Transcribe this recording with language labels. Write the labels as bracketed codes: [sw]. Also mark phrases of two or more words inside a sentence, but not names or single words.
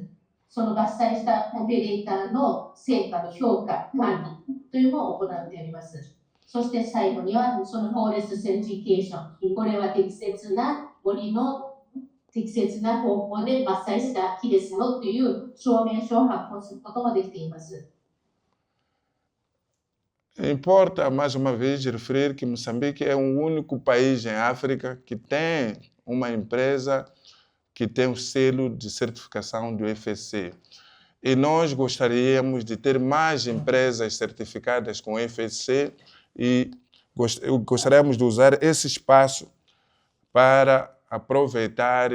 [ja] その伐採したオペレーターの成果の評価、管理というのを行っております。そして最後にはそのフォーレストセンチフィケーション、これは適切な森の適切な方法で伐採した木ですよという証明書を発行することもできています。 [pt] Importa, mais uma vez, referir que Moçambique é o único país em África que tem uma empresa que tem o selo de certificação do FSC. E nós gostaríamos de ter mais empresas certificadas com FSC e gostaríamos de usar esse espaço para aproveitar